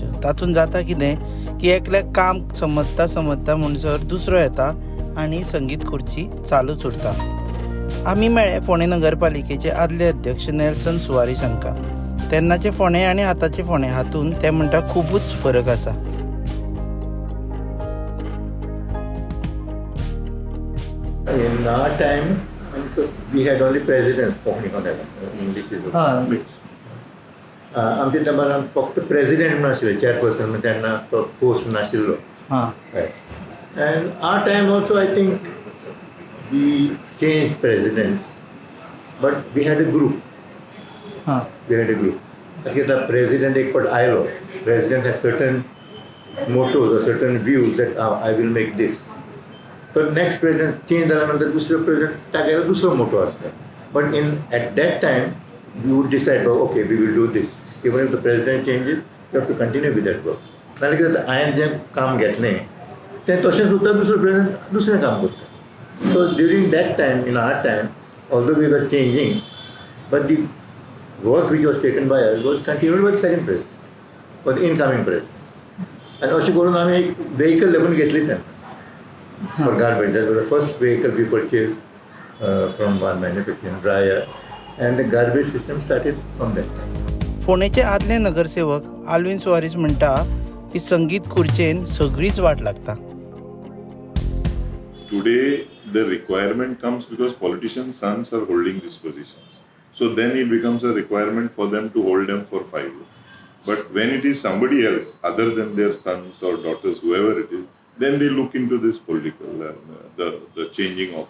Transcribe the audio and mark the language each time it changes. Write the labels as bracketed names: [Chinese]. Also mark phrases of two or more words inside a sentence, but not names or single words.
[Konkani] तातूंत जाता कितें की एकल्याक काम समजता म्हणसर दुसरो येता आनी संगीत खुर्ची चालूच उरता. आमी मेळ्ळे फोंडे नगरपालिकेचे आदले अध्यक्ष नेल्सन सुवारीस हांकां. तेन्नाचे फोंडे आनी आतांचे फोंडे हातूंत ते म्हणटा खुबूच फरक आसा. [English] In our time, we had only presidents talking on that. English is mixed. [Konkani] आमच्या टायमार फक्त प्रेसिडेंट म्हणून आशिल्ले, चेअरपर्सन म्हणजे तेन्ना तो पोस्ट नाशिल्लो. [English] And our time also, I think we changed presidents, but we had a group. We had a group. Because the president [Konkani] एक फावट आयलो, [English] president had certain mottos or certain views that I will make this. [Konkani] तर [English] next president change [Konkani] जाल्यानंतर दुसरो प्रेसिडेंट तागेलो दुसरो मोटो आसता. [English] But at that time you would decide okay we will do this. Even if the president changes you have to continue with that work. [Konkani] नाजाल्यार कितें जाता, हांवें जें काम घेतलें तें तशेंच उरता, दुसरो प्रेसिडेंट दुसरें काम करता. [English] So during that time in our time although we were changing, but the work which was taken by us was continued by the second president for the incoming president. [Konkani] आनी अशें करून आमी एक वेहिकल लेगून घेतली तेन्ना. [English] For garbage, that was the first vehicle we purchased from one manufacturer, dryer, and the garbage system started from that time. [Konkani] फोंडेचे आदले नगरसेवक आल्विन सुवारीस म्हणटा की संगीत खुर्चेन सगळीच वाट लागता. [English] Today, the requirement comes because politicians' sons are holding these positions. So then it becomes a requirement for them to hold them for 5 years. But when it is somebody else, other than their sons or daughters, whoever it is, then they look into this political, the changing of